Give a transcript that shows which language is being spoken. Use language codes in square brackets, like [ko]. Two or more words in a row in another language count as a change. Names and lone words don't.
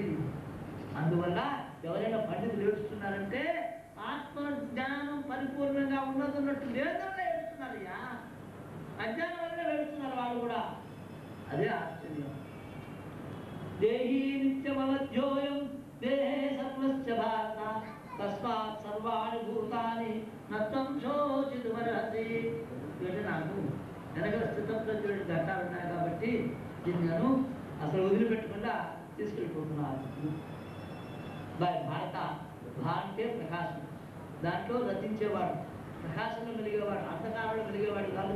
[te] అందువల్ల ఎవరైనా పండితులు ఏడుస్తున్నారంటే ఆత్మ జ్ఞానం పరిపూర్ణంగా ఉన్నదన్నట్టు లేదన్నా ఏడుస్తున్నారయ్యా. అజ్ఞానం వల్ల ఏడుస్తున్నారు వాళ్ళు కూడా. అదే ఆశ్చర్యం. [sa] దేహీ నిత్యమవధ్యోయం దేహే సర్వస్య భారత తస్మాత్ సర్వాణి భూతాని నత్వం శోచితుమర్హసి. [te] అంటే నాకు వెనక స్థితప్రజ్ఞుడి ఘట్టాలు ఉన్నాయి కాబట్టి దీన్ని నేను అసలు వదిలిపెట్టకుండా తీసుకెళ్ళిపోతున్నాను. భారత భా అంటే ప్రకాశం, దాంట్లో రచించేవాడు, ప్రకాశంలో మెలిగేవాడు, అంధకారంలో మెలిగేవాడు కాదు.